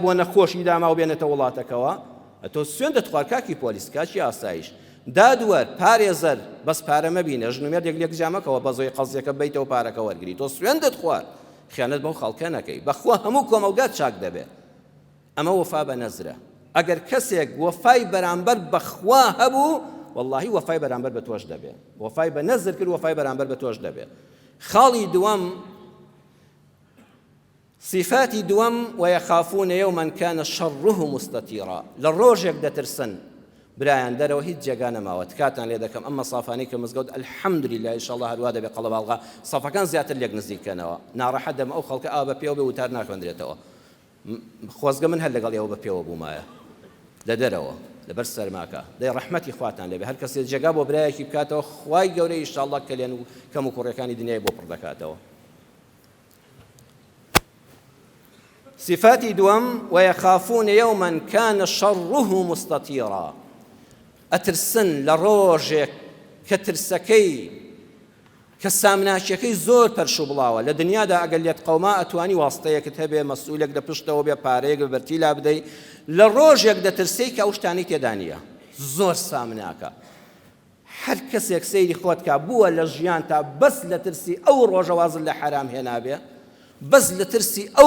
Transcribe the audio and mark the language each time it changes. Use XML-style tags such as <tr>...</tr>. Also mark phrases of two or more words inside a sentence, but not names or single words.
<ckb>بۆ نەخۆشی داما و بێنێتە وڵاتەکەەوە ئەتۆ سوێن دەتخوار کاکی پۆلیس کاکی ئاسایش دادوەر پارێزەر بەس پارە مەبینە ژنومێر یەک جامەکەوە بە زۆی قەزیەکە بیتەوە پارەکە وەرگری تۆ سوێن دەتخوار خیانەت بەو خەڵکە نەکەی بەخوا هەموو کۆمەلگات چاک دەبێت ئەمە وەفا بە نەزرە ئەگەر کەسێک وەفای بەرامبەر بەخوا هەبوو واللهی وەفای بەرامبەر بە تۆش دەبێت وەفای بە نەزر کرد وەفای بەرامبەر بە تۆش دەبێت خاڵی دووەم صفاتی دووەم</ckb> <ar>ويخافون يوما كان شره مستطيرا</ar> <ckb>لە ڕۆژێک دەترسن برایان دەرەوە هیچ جێگا نەماوە کاتان لێ دەکەم ئەمە سافانەی کە مزگەوت</ckb> <ar>الحەمدولله ئینشاءالله</ar> <ckb>هەروە دەبێت قەڵەباڵغا سەفەکان زیاتر لێک نزیکەنەوە ناڕەحەت دەم ئەو خەڵکە ئاوا بە پێوە بێ وتار ناخوێندرێتەوە خۆزگە من هەر لەگەڵ ئێوە بە پێوە بوومایە لە دەرەوە لەبەر سەرماکە دەی ڕەحمەتی خواتان لێبێ هەر کەسێک جێگا بۆ برایەکی بکاتەوە خوای گەورەی ئینشاءالله کەلێن و کەم و کوڕەکانی دنیای بۆ پڕ دەکاتەوە صفاتی دووەم</ckb> <ar>ويخافون يوما كان شره مستطيرا</ar> <ckb>ئەترسن لە ڕۆژێک کە ترسەکەی کە سامناچیەکەی زۆر پەرش و بڵاوە لە دنیادا ئەگەر لێت قەوما ئەتوانی واستەیەکت هەبێ مەسئولێک لە پشتەوە بێ پارەیەک بە بەرتی لا بدەی لە ڕۆژێک دەترسی کە ئەو شتانەی تێدا نییە زۆر سامناکە هەر کەسێک سەیری خۆت کا بووە لە ژیان تا بەس لە ترسی ئەو ڕۆژە وازت لە حرام هێنابێ بەس لە ترسی ئەو</ckb>